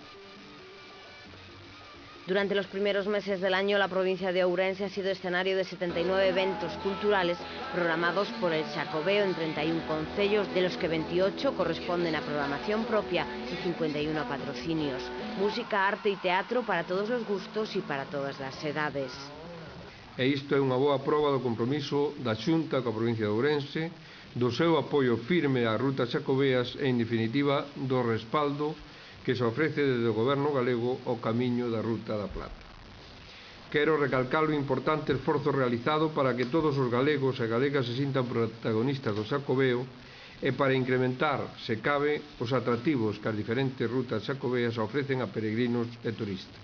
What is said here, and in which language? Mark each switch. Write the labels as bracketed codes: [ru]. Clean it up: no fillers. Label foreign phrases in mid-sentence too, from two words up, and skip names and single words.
[es] Durante los primeros meses del año, la provincia de Ourense ha sido escenario de 79 eventos culturales programados por el Xacobeo en 31 concellos, de los que 28 corresponden a programación propia y 51 a patrocinios. Música, arte y teatro para todos los gustos y para todas las edades. [gl] E isto é unha boa proba do compromiso da Xunta coa provincia de Ourense, do seu apoio firme ás rutas xacobeas e, en definitiva, do respaldo que se ofrece desde o Goberno galego ao camiño da Ruta da Plata. Quero recalcar o importante esforzo realizado para que todos os galegos e galegas se sintan protagonistas do Xacobeo e para incrementar, se cabe, os atractivos que as diferentes rutas xacobeas ofrecen a peregrinos e turistas.